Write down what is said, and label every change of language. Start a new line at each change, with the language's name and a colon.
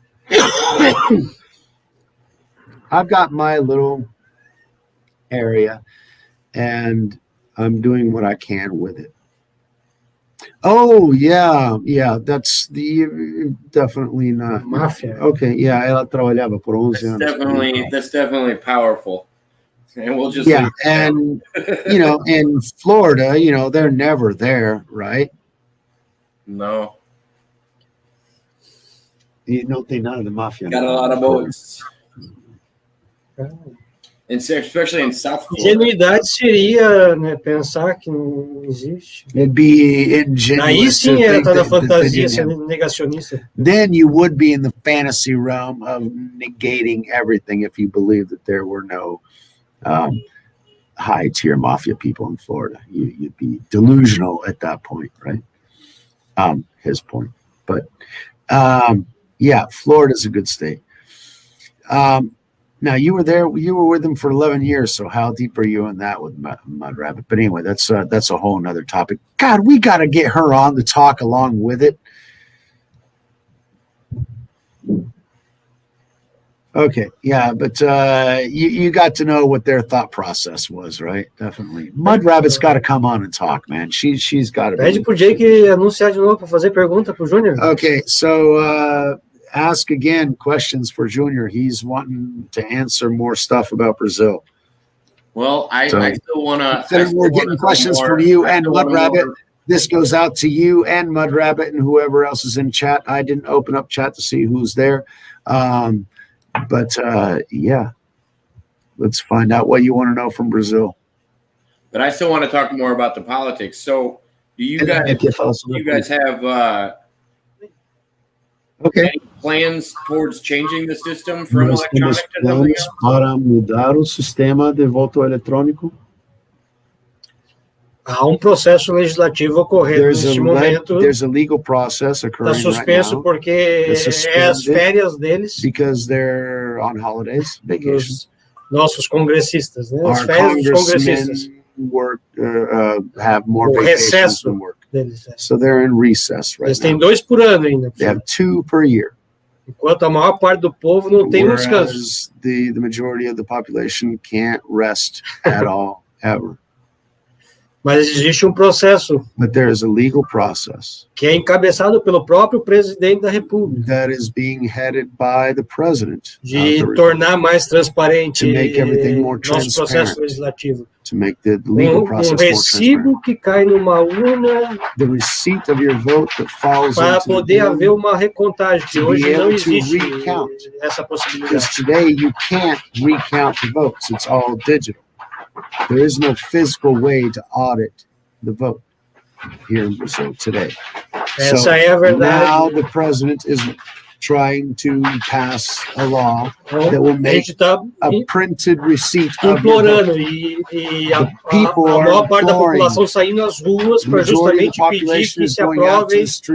English: I've got my little area, and I'm doing what I can with it. Oh, yeah, that's definitely not.
Portuguese: Máfia.
English: Okay, yeah,
Portuguese: ela trabalhava por 11 anos.
English: That's definitely powerful. And we'll just and in Florida, they're never there, right? No.
Portuguese: Não tem nada de máfia.
English: Got a lot of boats. And especially in South Florida.
Portuguese: Ingenuidade seria, né, pensar que não existe.
English: It'd be ingenuous.
Portuguese: Aí sim tá na fantasia, sendo negacionista.
English: Then you would be in the fantasy realm of negating everything if you believe that there were no high-tier mafia people in Florida. You'd be delusional at that point, right? His point. But, yeah, Florida's a good state. Now, you were with them for 11 years, so how deep are you in that with Mud Rabbit? But anyway, that's a whole nother topic. God, we got to get her on to talk along with it. Okay, yeah, but you got to know what their thought process was, right? Definitely. Mud Rabbit's got to come on and talk, man. She's got to.
Portuguese: Pede pro Jake anunciar de novo para fazer pergunta pro Júnior.
English: Okay, so ask again questions for Junior. He's wanting to answer more stuff about Brazil. Well, I still want to. We're getting questions from you and Mud Rabbit. This goes out to you and Mud Rabbit and whoever else is in chat. I didn't open up chat to see who's there. But yeah, let's find out what you want to know from Brazil. But I still want to talk more about the politics. So, do you guys have any plans towards changing the system from electronic to something else?
Portuguese: Para mudar o sistema de voto eletrônico? Há processo legislativo ocorrendo neste momento.
English: There's a legal process occurring right now.
Portuguese: Está suspenso porque as férias deles.
English: Because they're on holidays, vacations.
Portuguese: Nossos congressistas, né? As férias dos congressistas.
English: Work, have more vacations than work.
Portuguese: Deles,
English: So they're in recess right now.
Portuguese: Eles têm 2 por ano ainda.
English: They have 2 per year.
Portuguese: Enquanto a maior parte do povo não tem descanso.
English: The majority of the population can't rest at all, ever.
Portuguese: Mas existe processo.
English: But there is a legal process.
Portuguese: Que é encabeçado pelo próprio presidente da República.
English: That is being headed by the president.
Portuguese: De tornar mais transparente
English: to make everything more
Portuguese: nosso processo legislativo.
English: To make the legal process more
Portuguese: recibo que cai numa urna.
English: The receipt of your vote that falls
Portuguese: para poder haver uma recontagem, que hoje não existe essa possibilidade.
English: Because today you can't recount the votes. It's all digital. There is no physical way to audit the vote here in Brazil today.
Portuguese: Essa é a verdade.
English: Now the president is trying to pass a law that will make a printed receipt of your vote.
Portuguese: E a maior parte da população saindo às ruas para justamente pedir que se aprovem.